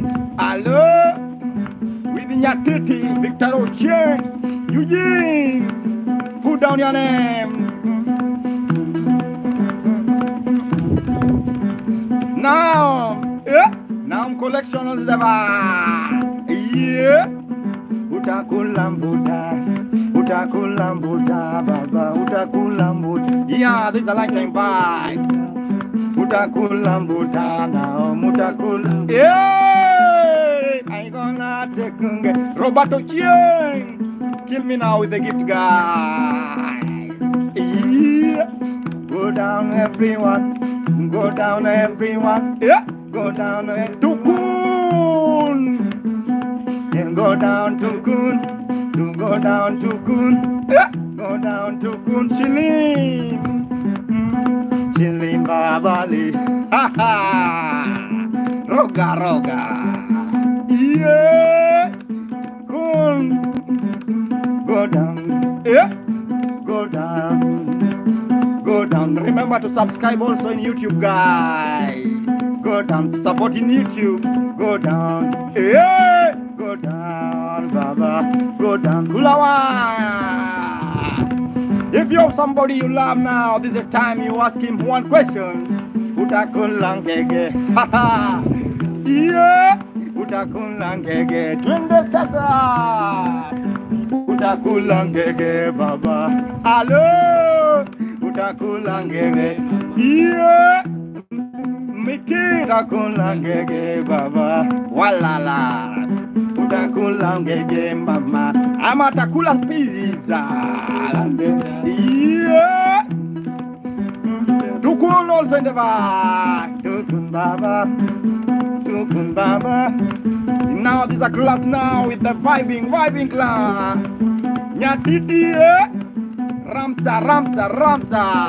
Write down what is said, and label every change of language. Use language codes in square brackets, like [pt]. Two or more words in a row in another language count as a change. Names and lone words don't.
[en] Hello, with Nyatiti, Victor Oche, Eugene. Put down your name. Now, now collection of the [sw] utakula mbuta, utakula mbuta, baba, utakula mbuta. [en] Yeah, this is a lifetime vibe. [sw] Utakula mbuta, now mutakula. [en] Yeah, I gonna take Roberto Chien. Kill me now with the gift, guys. Yeah. Go down, everyone. Go down, everyone. Yeah. Go down, Tukun. And go down, Tukun. Go down, Tukun. Yeah. Go down, Tukun. Chilin. Chilin, Babali. Ha ha. Roga, roga. Yeah. Kun. Go down, yeah. Go down, go down. Remember to subscribe also in YouTube, guys. Go down, support in YouTube. Go down, yeah. Go down, Baba. Go down, Kulawa. If you have somebody you love now, this is the time you ask him one question. [sw] Utakulangege, haha. Yeah. Utakulangege, twende sasa. Utakulangege, baba. Hello, utakulangege. Yeah, Mickey, utakulangege, baba. Walala, utakulangege, mama. Ama takula pizza. [en] Yeah, tukun also in the vibe. Tukun baba, tukun baba. Now this is a class now with the vibing class. Nyatiti, Ramsa, Ramsa, Ramsa.